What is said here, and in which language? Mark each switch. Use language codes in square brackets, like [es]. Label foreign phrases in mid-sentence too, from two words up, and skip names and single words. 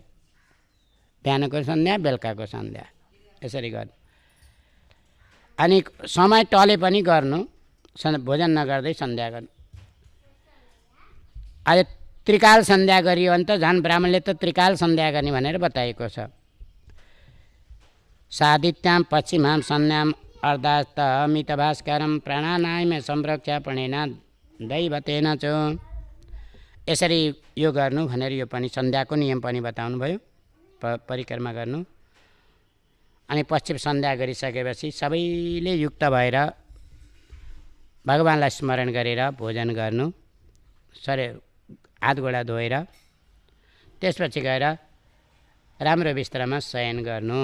[ne] बिहानको सन्ध्या बेलुकाको सन्ध्या यसरी गर्नु। अनि समय टले पनि गर्नु, भोजन नगर्दै सन्ध्या गर्नु। आज त्रिकाल सन्ध्या गरियो भने त झन् ब्राह्मणले त त्रिकाल सन्ध्या गर्ने भनेर बताएको छ। [sa] सादित्याम पश्चिमाम सन्ध्याम अर्धास्त मितभास्करम प्राणानायम संरक्षा प्रणेन दैवतेन च। [ne] यसरी यो गर्नु भनेर यो पनि सन्ध्याको नियम पनि बताउनु भयो। परिक्रमा गर्नु अनि पश्चिम सन्ध्या गरिसकेपछि सबैले युक्त भएर भगवान्लाई स्मरण गरेर भोजन गर्नु, शरीर हात गोडा धोएर त्यसपछि गएर राम्रो बिस्तरामा शयन गर्नु।